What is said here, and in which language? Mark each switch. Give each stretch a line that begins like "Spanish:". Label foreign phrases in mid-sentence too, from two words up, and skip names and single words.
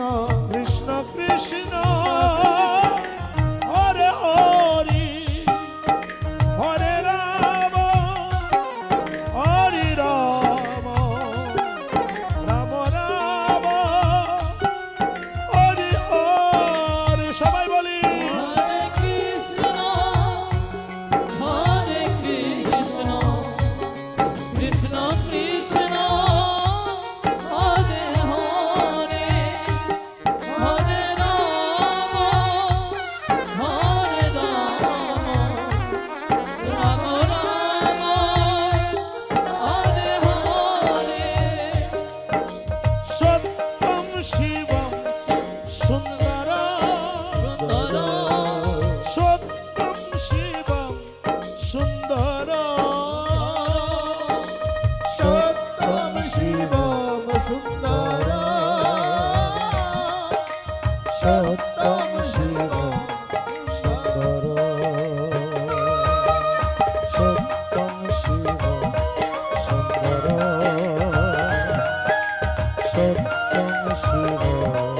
Sanskrit: কৃষ্ণ কৃষ্ণ হরে হরি, হরে রাম হরে রাম, রাম রাম হরে হরে।
Bangla: সবাই বলি
Sanskrit: Hare Krishna, Hare Krishna, Krishna Krishna, Hare Hare, Hare Rama, Hare Rama, Rama Rama, Hare Hare. সত্যম শিবম সুন্দরম, সত্যম শিবম সুন্দরম, সত্যম শিবম সুন্দর সত্যম শিবম সুন্দর সত্যম শিবম সুন্দর সত্যম শিবম